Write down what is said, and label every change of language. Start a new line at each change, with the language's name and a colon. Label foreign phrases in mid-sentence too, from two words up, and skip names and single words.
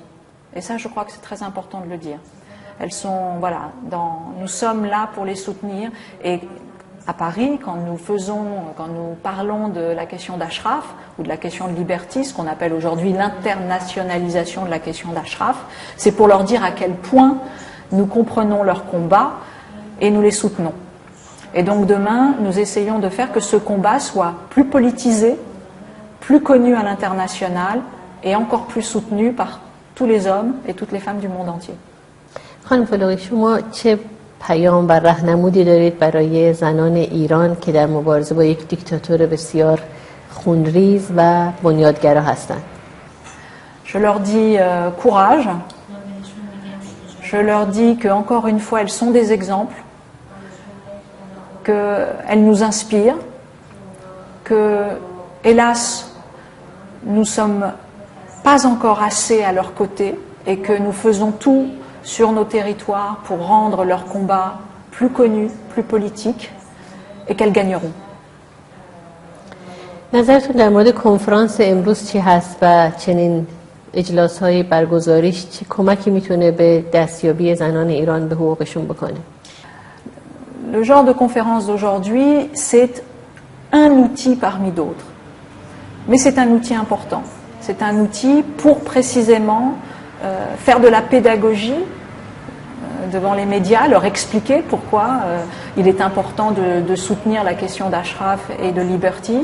French: Et ça, je crois que c'est très important de le dire. Elles sont, voilà, nous sommes là pour les soutenir, et à Paris, quand nous parlons de la question d'Ashraf ou de la question de Liberty, ce qu'on appelle aujourd'hui l'internationalisation de la question d'Ashraf, c'est pour leur dire à quel point nous comprenons leur combat et nous les soutenons. Et donc demain, nous essayons de faire que ce combat soit plus politisé, plus connu à l'international et encore plus soutenu par tous les hommes et toutes les femmes du monde entier.
Persian: خانم فلوری، شما چه پیام و راهنمودی دارید برای زنان ایران که در مبارزه با یک دیکتاتور بسیار خونریز و بنیادگرا هستند؟
French: Je leur dis courage. Je leur dis que encore une fois, elles sont des exemples, qu'elles nous inspirent, que hélas, nous sommes pas encore assez à leur côté et que nous faisons tout sur nos territoires pour rendre leur combat plus connu, plus politique et qu'elles gagneront.
Persian: نظرتون در مورد کنفرانس امروز چی هست و چنین اجلاس‌های برگزاریش چه کمکی میتونه به دستیابی زنان ایران به حقوقشون بکنه؟
French: Le genre de conférence d'aujourd'hui, c'est un outil parmi d'autres. Mais c'est un outil important. C'est un outil pour précisément faire de la pédagogie devant les médias, leur expliquer pourquoi il est important de soutenir la question d'Ashraf et de Liberty.